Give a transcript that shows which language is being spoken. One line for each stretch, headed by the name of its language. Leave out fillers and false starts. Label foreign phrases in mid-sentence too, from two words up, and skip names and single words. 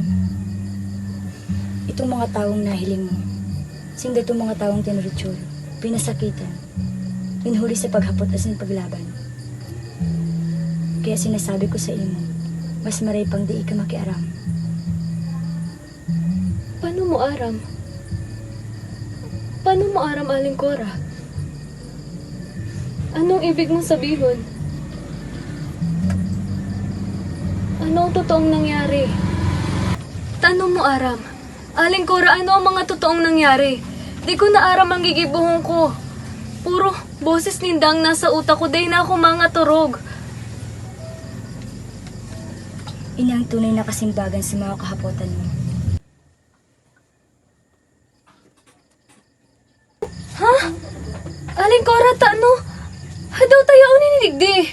Bikol: Itong mga taong nahiling mo, sinda itong mga taong tinuritsyon, pinasakitan, pinhuli sa paghapot at sa paglaban. Kaya sinasabi ko sa imo, mas maray pang di ka makiaram. Paano mo aram? Paano mo aram, Aling Cora?
Filipino: Anong ibig mong sabihin? Ano ang totoong nangyari? Tanong mo, Aram. Aling Cora, ano ang mga totoong nangyari?
Bikol: Di ko naaram ang gigibuhong ko. Puro boses nindang nasa utak ko, day na ako mga turog. Ini ang tunay na kasimbagan sa mga kahapotan mo. Ha? Aling Cora, no? Hadaw tayo unininigdi.